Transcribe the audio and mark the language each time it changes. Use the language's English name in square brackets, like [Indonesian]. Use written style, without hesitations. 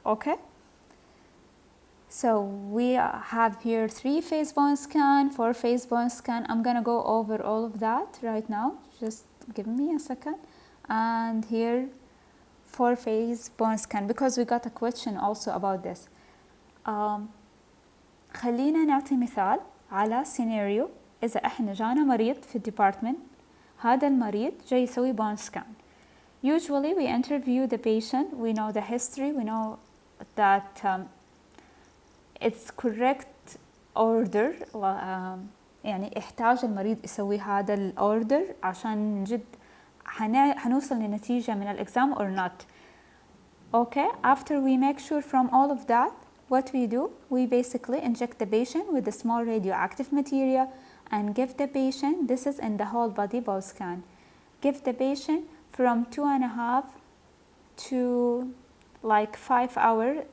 [English] Okay, so we have here 3-phase bone scan, 4-phase bone scan. I'm gonna go over all of that right now, just give me a second. And here 4-phase bone scan, because we got a question also about this. [Arabic] خلينا نعطي مثال على سيناريو. إذا إحنا جانا مريض في الديبارتمنت، هذا المريض جاي يسوي bone scan. [English] Usually we interview the patient, we know the history, we know that it's correct order. [Arabic] يعني احتاج المريض يسوي هذا الأوردر عشان نجد حنوصل لنتيجة من الإكزام [English] or not. Okay, after we make sure from all of that, what we do, we basically inject the patient with a small radioactive material and give the patient, this is in the whole body bone scan, give the patient from 2.5 to like 5 hours.